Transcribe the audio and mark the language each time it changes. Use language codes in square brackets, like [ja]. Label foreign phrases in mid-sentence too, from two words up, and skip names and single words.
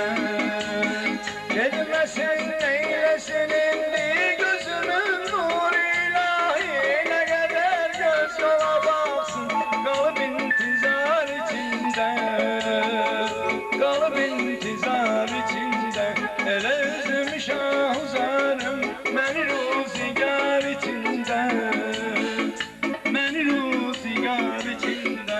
[tr] Gitmesin neynesin indi gözümün nuruyla, ne kadar göz yola baksın kalıp intizar içinde, kalıp intizar içinde. [az] Elə üzüm şahzarım məni ruzigar içində, məni ruzigar içində.